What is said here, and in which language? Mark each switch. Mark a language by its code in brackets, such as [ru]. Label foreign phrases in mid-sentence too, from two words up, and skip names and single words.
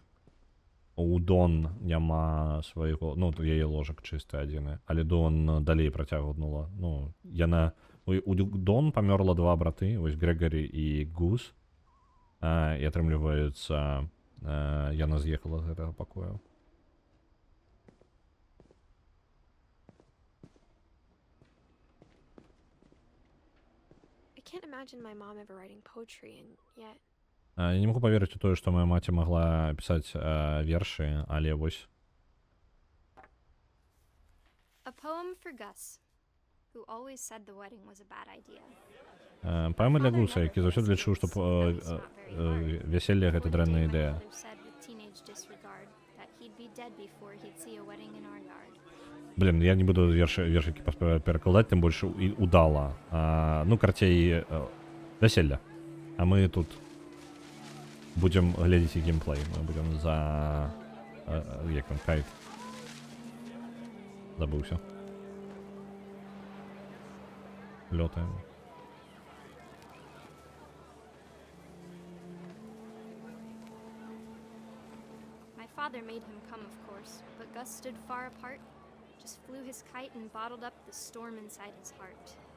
[be] У Дон няма свайго, ну, яе ложак чысты адзіны, але Дон далей працягнула. Ну, яна... У Дон памёрла два браты, вось Грегорі і Гус, і атрымліваецца, яна з'ехала з гэтага пакою. [en] I can't imagine my mom ever writing poetry, and yet... [be] Я не магу паверыць у тое, што моя маці магла пісаць вершы, але вось. [en] A poem for Gus, who always said the wedding was a bad idea. [be] Паэма для Гуса, які заўсёды лічыў, што вяселле гэта дрэнная ідэя. Блин, я не буду вершыкі перакладаць, тым больш і удала. Ну, карцей, вяселля. А мы тут будем глядзець і геймплей. Мы будем за... Як там, кайт. Забыўся. Лётаем. [en] My father made him come, of course, but Gus stood far apart, just flew his kite and bottled up the storm inside his heart.